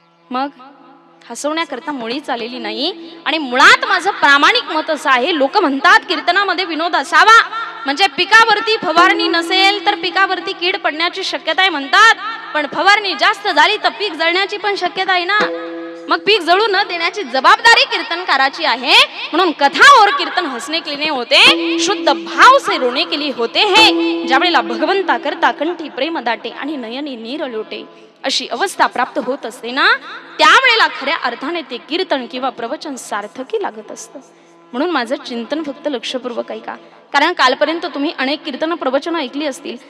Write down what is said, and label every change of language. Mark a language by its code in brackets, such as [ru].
[mr] मग हसवण्याकरता मुळीच आलेली नाही. आणि मुळात माझं प्रामाणिक मत असं आहे, लोक म्हणतात कीर्तनामध्ये विनोद असावा म्हणजे पिकावरती फवारणी नसेल तर पिकावरती कीड पडण्याची शक्यता आहे म्हणतात, पण फवारणी जास्त झाली तर पीक जळण्याची पण शक्यता आहे ना. मग पीक जळू न देण्याची जबाबदारी कीर्तनकाराची आहे. [hi] म्हणून कथा और कीर्तन हसने के लिए होते, शुद्ध भाव से रोने के लिए होते हैं. [mr] ज्यावेळेला भगवंता करता कंठी प्रेम दाटे आणि नयनी नीर लोटे अशी अवस्था प्राप्त होत असते ना, त्यावेळेला खऱ्या अर्थाने ते कीर्तन किंवा प्रवचन सार्थकी लागत असतं. म्हणून माझं चिंतन फक्त लक्षपूर्वक ऐका. कारण कालपर्यंत तुम्ही अनेक कीर्तन प्रवचन ऐकली असतील.